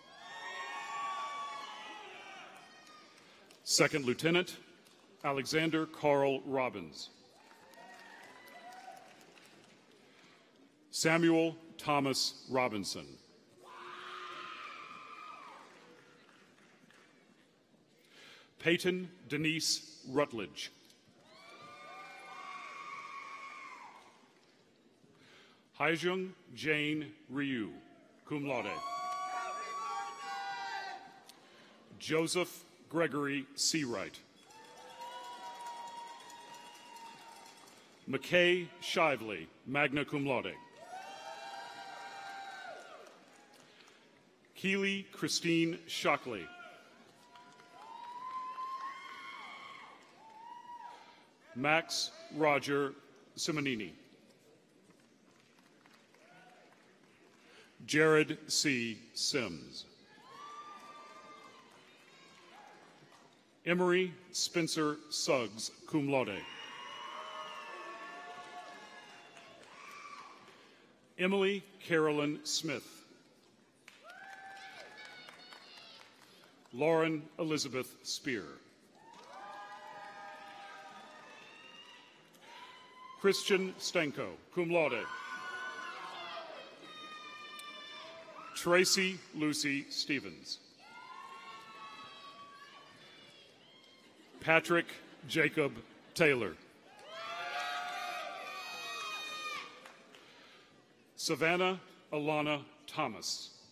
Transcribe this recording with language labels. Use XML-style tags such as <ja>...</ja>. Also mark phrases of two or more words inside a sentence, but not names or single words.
<en>Second Lieutenant Alexander Carl Robbins. Samuel Thomas Robinson. Peyton Denise Rutledge. Haijung Jane Ryu,</en> <la>cum laude.</la> <en>Joseph Gregory Seawright. McKay Shively,</en> <la>magna cum laude.</la> <en>Keely Christine Shockley. Max Roger Simonini. Jared C. Sims. Emery Spencer Suggs,</en> <la>cum laude.</la> <en>Emily Carolyn Smith. Lauren Elizabeth Spear. Christian Stanko,</en> <la>cum laude.</la> <en>Tracy Lucy Stevens. Patrick Jacob Taylor. Savannah Alana Thomas.</en>